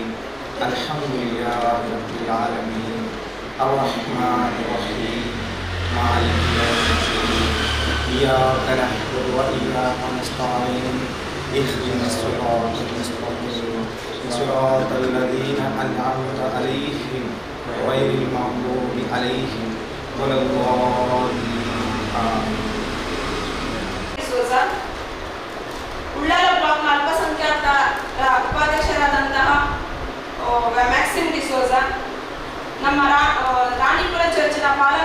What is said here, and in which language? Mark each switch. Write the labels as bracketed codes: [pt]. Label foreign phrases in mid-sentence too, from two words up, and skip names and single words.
[ar] الحمد لله رب العالمين الرحمن الرحيم مالك يوم الدين إياك نعبد وإياك نستعين اهدنا الصراط المستقيم صراط الذين أنعمت عليهم غير المغضوب عليهم ولا الضالين آمين. [kn] ಉಳ್ಳಾಲ ಬ್ಲಾಕ್ನ ಅಲ್ಪಸಂಖ್ಯಾತರ ಉಪಾಧ್ಯಕ್ಷರಾದಂತಹ ಮ್ಯಾಕ್ಸಿಮ್ ಡಿಸೋಜ, ನಮ್ಮ ರಾಣಿಪುರ ಚರ್ಚಿನ ಪಾಲನಾ